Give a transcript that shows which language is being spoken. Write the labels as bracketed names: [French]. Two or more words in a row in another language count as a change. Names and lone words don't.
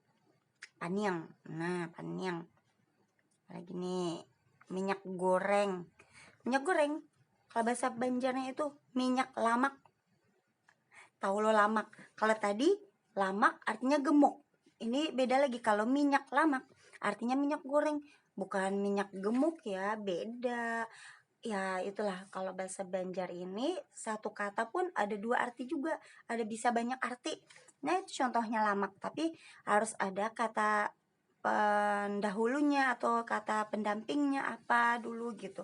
[Indonesian] Nah, paniang. Lagi nih, minyak goreng. Kalau bahasa Banjarnya itu minyak lamak. Tahu lo lamak? Kalau tadi lamak artinya gemuk. Ini beda lagi, kalau minyak lamak artinya minyak goreng, bukan minyak gemuk ya, beda. Ya itulah, kalau bahasa Banjar ini satu kata pun ada 2 arti juga, ada bisa banyak arti. Nah, itu contohnya lamak, tapi harus ada kata pendahulunya atau kata pendampingnya apa dulu gitu.